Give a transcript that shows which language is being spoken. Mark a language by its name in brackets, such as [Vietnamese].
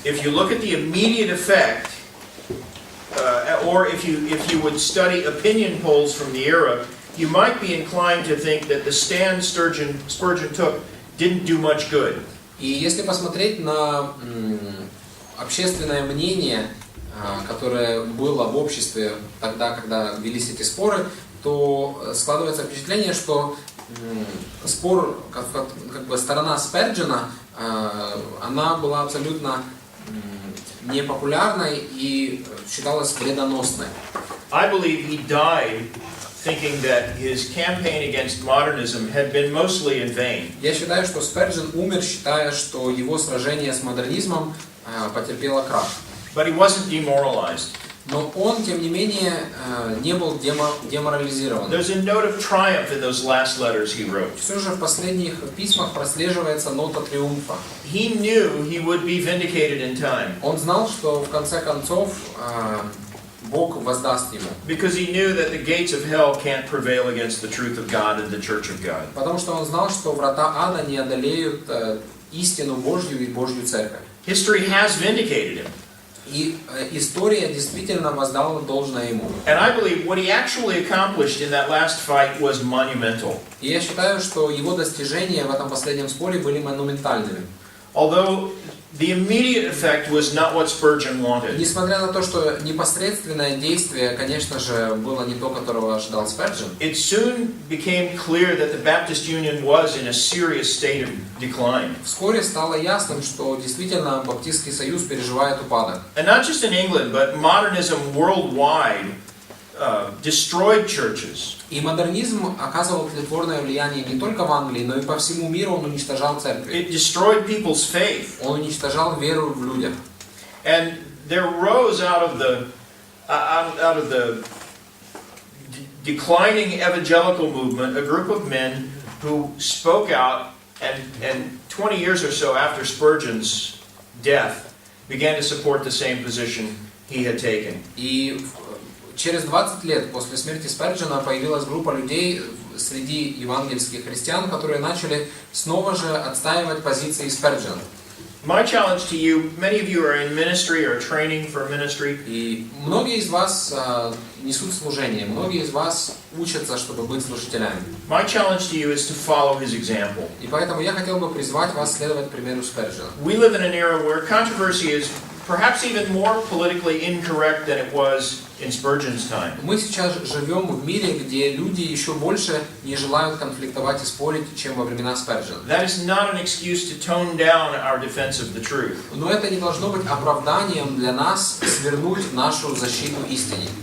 [English] If you look at the immediate effect or if you would study opinion polls from the era, you might be inclined to think that the stand Spurgeon took didn't do much good. [Russian] И если посмотреть на общественное мнение, которое было в обществе тогда, когда велись эти споры, то складывается впечатление, что спор, как бы сторона Сперджена, она была абсолютно непопулярной и считалась вредоносной. [English] I believe he died thinking that his campaign against modernism had been mostly in vain. [Russian] Я считаю, что Сперджен умер, считая, что его сражение с модернизмом потерпело крах. [English] But he wasn't demoralized. [Russian] Но он, тем не менее, не был деморализирован. [English] There's a note of triumph in those last letters he wrote. [Russian] Все же в последних письмах прослеживается нота триумфа. [English] He knew he would be vindicated in time. [Russian] Он знал, что в конце концов Бог воздаст ему. [English] Because he knew that the gates of hell can't prevail against the truth of God and the church of God. [Russian] Потому что он знал, что врата ада не одолеют истину Божью и Божью церковь. [English] History has vindicated him. [Russian] И история действительно воздала должное ему. [English] And I believe what he actually accomplished in that last fight was monumental. [Russian] И я считаю, что его достижения в этом последнем споре были монументальными. [English] Although the immediate effect was not what Spurgeon wanted. [Russian] Несмотря на то, что непосредственное действие, конечно же, было не то, которого ожидал Сперджен. [English] It soon became clear that the Baptist Union was in a serious state of decline. [Russian] Вскоре стало ясным, что действительно Баптистский союз переживает упадок. [English] And not just in England, but modernism worldwide destroyed churches. [Russian] И модернизм оказывал тлетворное влияние не только в Англии, но и по всему миру. Он уничтожал церкви. [English] It destroyed people's faith. [Russian] Он уничтожал веру в людях. [English] And there rose out of the declining evangelical movement a group of men who spoke out and 20 years or so after Spurgeon's death began to support the same position he had taken. [Russian] И через 20 лет после смерти Сперджена появилась группа людей среди евангельских христиан, которые начали снова же отстаивать позиции Сперджена. [English] My challenge to you, many of you are in ministry or training for ministry. [Russian] И многие из вас несут служение, многие из вас учатся, чтобы быть служителями. [English] My challenge to you is to follow his example. [Russian] И поэтому я хотел бы призвать вас следовать примеру Сперджена. [English] We live in an era where controversy is perhaps even more politically incorrect than it was in Spurgeon's time. [Russian] Мы сейчас живем в мире, где люди еще больше не желают конфликтовать и спорить, чем во времена Сперджена. [English] That is not an excuse to tone down our defense of the truth. [Russian] Но это не должно быть оправданием для нас свернуть нашу защиту истине.